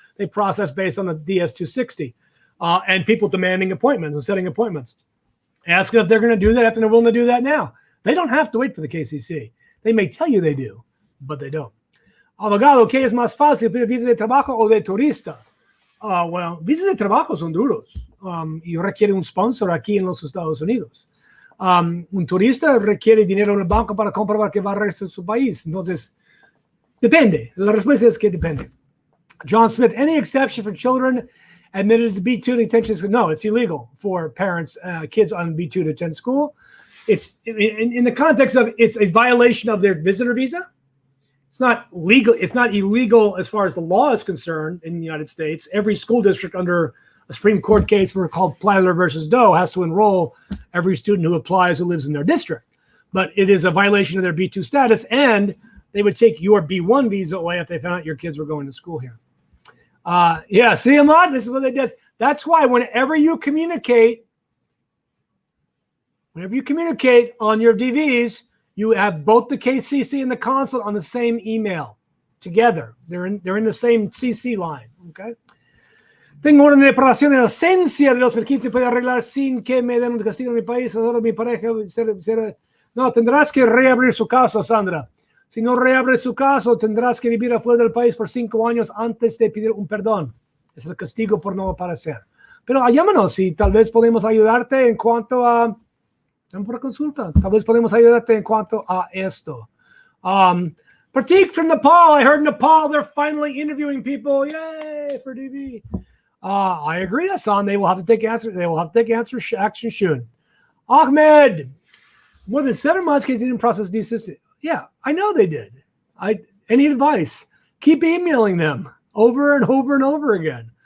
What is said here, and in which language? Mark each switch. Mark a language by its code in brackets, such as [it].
[en] They process based on the DS-260 and people demanding appointments and setting appointments. Ask them if they're going to do that, if they're willing to do that now. They don't have to wait for the KCC. They may tell you they do, but they don't. [es] Abogado, ¿qué es más fácil, pedir visa de trabajo o de turista? Well, visas de trabajo son duros y requiere un sponsor aquí en los Estados Unidos. Un turista requiere dinero en el banco para comprobar que va a regresar a su país. Entonces, depende. La respuesta es que depende. [en] John Smith, any exception for children admitted to B2 to detention school? No, it's illegal for parents, kids on B2 to attend school. It's in the context of it's a violation of their visitor visa. It's not legal. It's not illegal as far as the law is concerned in the United States. Every school district under a Supreme Court case called Plyler versus Doe has to enroll every student who applies who lives in their district. But it is a violation of their B2 status, and they would take your B1 visa away if they found out your kids were going to school here. Yeah, see, Ahmad, this is what they did. That's why whenever you communicate on your DVs, you have both the KCC and the consulate on the same email together. They're in the same CC line, okay? [es] Tengo orden de deportación en ausencia de 2015, puede arreglar sin que me den un castigo en mi país. Ahora mi pareja no, tendrás que reabrir su caso, Sandra. Si no reabres su caso, tendrás que vivir afuera del país por 5 años antes de pedir un perdón. Es el castigo por no aparecer. Pero llámanos y tal vez podemos ayudarte en cuanto a... por consulta. Tal vez podemos ayudarte en cuanto a esto. [en] Pratik from Nepal. I heard Nepal, they're finally interviewing people. Yay for DV. I agree, Hassan. They will have to take action soon. Ahmed, more than 7 months, because they didn't process DC. Yeah, I know they did. Any advice? Keep emailing them over and over and over again.